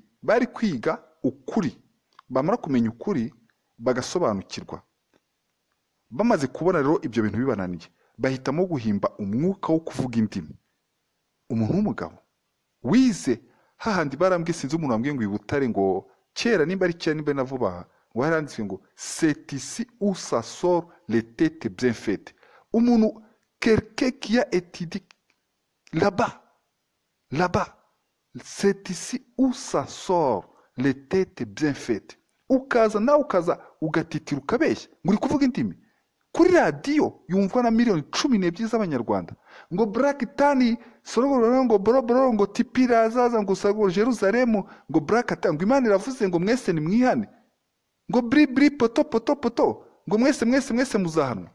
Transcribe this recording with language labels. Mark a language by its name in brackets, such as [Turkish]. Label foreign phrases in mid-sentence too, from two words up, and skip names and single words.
[Kinyarwanda] Bari kwiga ukuri, bamara kumenya ukuri bagasobanukirwa. Bamaze kubona rero ibyo bintu bibananiye, bahitamo guhimba umwuka wo kuvuga indimi. Umuntu w'umugabo wize, hahandi barambwiye, sinzi umuntu wambwiye ngo ibutare, ngo kera nimba ari kera nimba na vuba, ngo haranditswe ngo [French] c'est ici où ça sort les têtes bien faites. Umuntu, quelqu'un qui a étudié là-bas, c'est ici où ça sort les têtes bien faites. [Kinyarwanda] Ukaza nawe ugatitira ukabeshya ngo uri kuvuga indimi, kuri radiyo yumvwa na miliyoni 12 z'abanyarwanda, ngo Black Tani sorogoro ngo boroboro ngo tipira azaza ngo sago Jerusalemu ngo Black Tani ngo Imana iravuze ngo mwese ni mwihane, ngo bri poto poto poto ngo mwese muzahanwa.